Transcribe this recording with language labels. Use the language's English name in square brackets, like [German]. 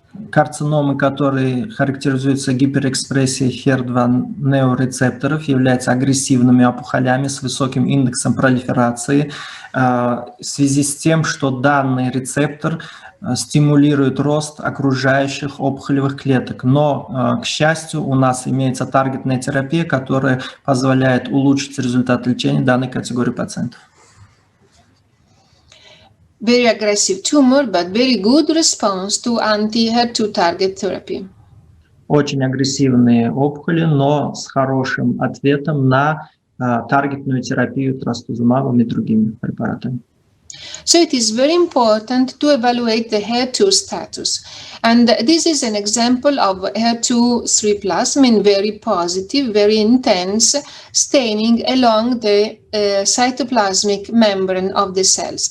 [Russian] Карциномы, которые характеризуются гиперэкспрессией HER2 неорецепторов, являются агрессивными опухолями с высоким индексом пролиферации в связи с тем, что данный рецептор стимулирует рост окружающих опухолевых клеток. Но, к счастью, у нас имеется таргетная терапия, которая позволяет улучшить результат лечения данной категории пациентов. [English] Very aggressive tumor, but very good response to anti-HER2 target therapy. [Russian] Очень агрессивные опухоли, но с хорошим ответом на таргетную терапию трастузумабом и другими препаратами. [English] So it is very important to evaluate the HER2 status. And this is an example of HER2 3+, I mean very positive, very intense staining along the cytoplasmic membrane of the cells.